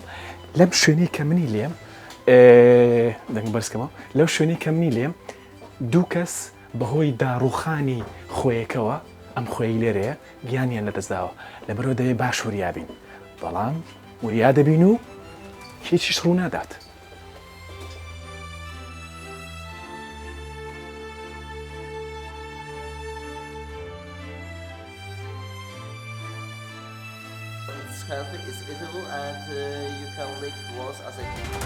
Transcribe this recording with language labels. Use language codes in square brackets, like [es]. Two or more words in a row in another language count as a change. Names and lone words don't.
[ckb] لەم شوێنەی کە منی لێم دەنگ بەرزکەمەوە لەو شوێنەی کە منی لێم دوو کەس بەهۆی داڕوخانی خۆیەکەوە ئەم خۆی لێرەیە گیانیان لەدەستداوە لەبەرەوە دەبێت باش وریابین بەڵام وریا دەبین و هیچیش ڕوو نادات. [en] Carpet is visible and you can lick walls as I do.